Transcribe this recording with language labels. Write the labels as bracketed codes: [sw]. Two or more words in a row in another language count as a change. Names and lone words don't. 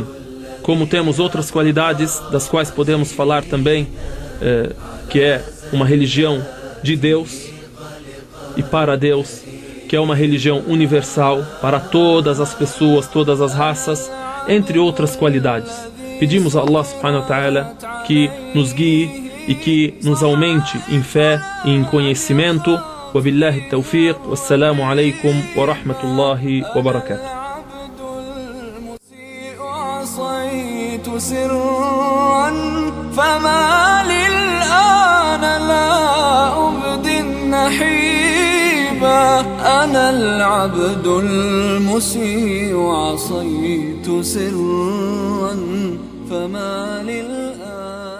[pt] Como temos outras qualidades das quais podemos falar também, que é uma religião de Deus e para Deus, que é uma religião universal para todas as pessoas, todas as raças, entre outras qualidades. Pedimos a Allah [ar] سبحانه وتعالى [pt] que nos guie e que nos aumente em fé e em conhecimento. [ar] وبالله التوفيق. والسلام عليكم ورحمة الله وبركاته. سرا فما للآن لا أبدي النحيبا أنا العبد المسيء عصيت سرا فما للآن